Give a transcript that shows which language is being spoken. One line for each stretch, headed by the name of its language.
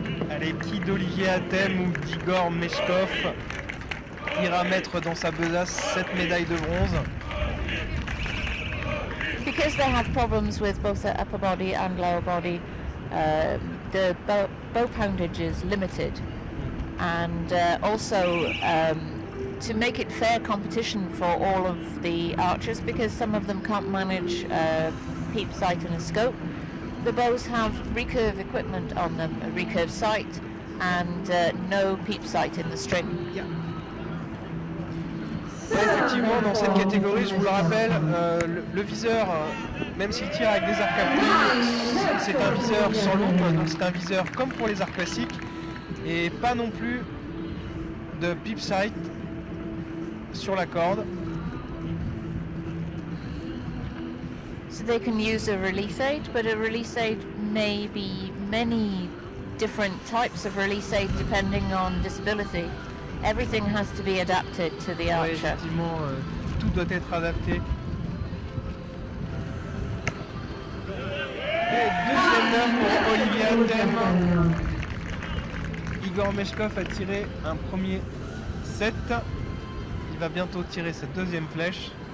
French: Allez, qui d'Olivier Athème ou d'Igor Meshkov ira mettre dans sa besace cette médaille de bronze?
English: Because they have problems with both the upper body and lower body, the bow poundage is limited, and also to make it fair competition for all of the archers, because some of them can't manage peep sight and a scope. The bows have recurve equipment on them, a recurve sight, and no peep sight in the string.
French: Ouais, effectivement, dans cette catégorie, je vous le rappelle, le viseur, même s'il tire avec des arcs à pluie, c'est un viseur sans loupe, donc c'est un viseur comme pour les arcs classiques, et pas non plus de peep sight sur la corde.
English: So they can use a release aid, but a release aid may be many different types of release aid depending on disability. Everything has to be adapted to the archer.
French: Ouais, effectivement, tout doit être adapté. Et deuxième neuf pour Olivier Athème. Igor Meshkov a tiré un premier 7. Il va bientôt tirer sa deuxième flèche.